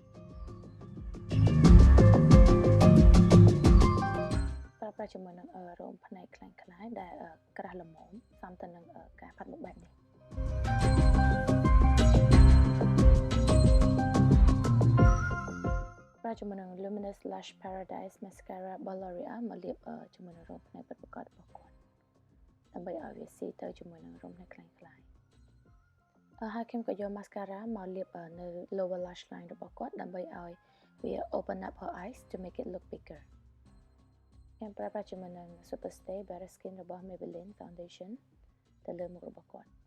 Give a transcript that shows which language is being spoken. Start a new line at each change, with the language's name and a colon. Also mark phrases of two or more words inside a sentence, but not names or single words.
Khmer: ប្រើប្រាស់ជាមួយនឹងរោមភ្នែកខ្លាំងៗដែលក្រាស់ល្មមសមទៅនឹងការផាត់មុខបែបនេះប្រើជាមួយនឹង Luminous Lash Paradise Mascara របស់ L'Oreal មកលាបជាមួយនឹងរោមភ្នែកពិតប្រាកដរបស់គាត់ដើម្បីឲ្យវាស៊ីទៅជាមួយនឹងរោមភ្នែកខ្លាំងៗហើយខ្ញុំក៏យក mascara មកលាបនៅ
English: lower lash line
Khmer: របស់គាត់ដើម្បីឲ្យវា
English: open up her eyes to make it look bigger
Khmer: ខ្ញុំប្រើប្រាស់ជាមួយនឹង Super Stay Bare Skin របស់ Maybelline Foundation ទៅលើមុខរបស់គាត់